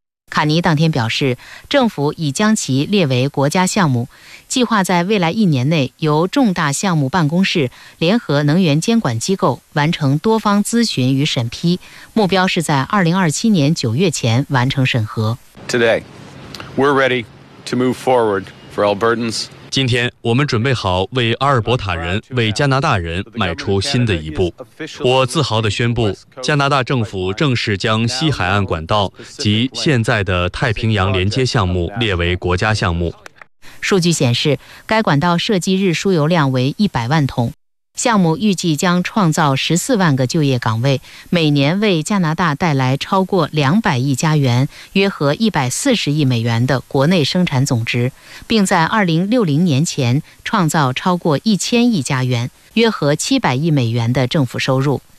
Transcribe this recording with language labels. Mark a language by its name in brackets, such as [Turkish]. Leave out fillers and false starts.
[Chinese] 卡尼当天表示，政府已将其列为国家项目，计划在未来一年内由重大项目办公室联合能源监管机构完成多方咨询与审批，目标是在2027年9月前完成审核。 [English] Today, we're ready to move forward for Albertans. [Chinese] 今天我们准备好为阿尔伯塔人、为加拿大人迈出新的一步。我自豪地宣布，加拿大政府正式将西海岸管道及现在的太平洋连接项目列为国家项目。数据显示，该管道设计日输油量为100万桶，项目预计将创造14万个就业岗位，每年为加拿大带来超过200亿加元，约合140亿美元的国内生产总值，并在2060年前创造超过1000亿加元，约合700亿美元的政府收入。